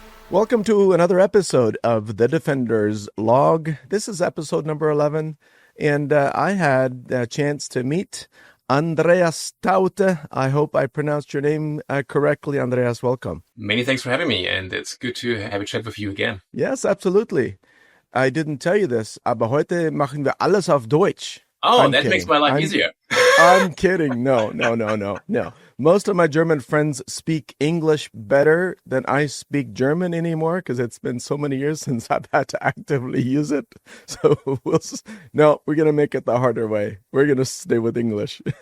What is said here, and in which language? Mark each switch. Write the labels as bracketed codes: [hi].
[en] Welcome to another episode of the Defender's Log. This is episode number 11, and I had a chance to meet Andreas Taudte. I hope I pronounced your name correctly. Andreas, welcome. Many thanks for having me, and it's good to have a chat with you again. Yes, absolutely. I didn't tell you this, [de] aber heute machen wir alles auf Deutsch. [en] Oh, I'm that kidding. makes my life easier. I'm kidding. No. Most of my German friends speak English better than I speak German anymore because it's been so many years since I've had to actively use it. So we're going to make it the harder way. We're going to stay with English.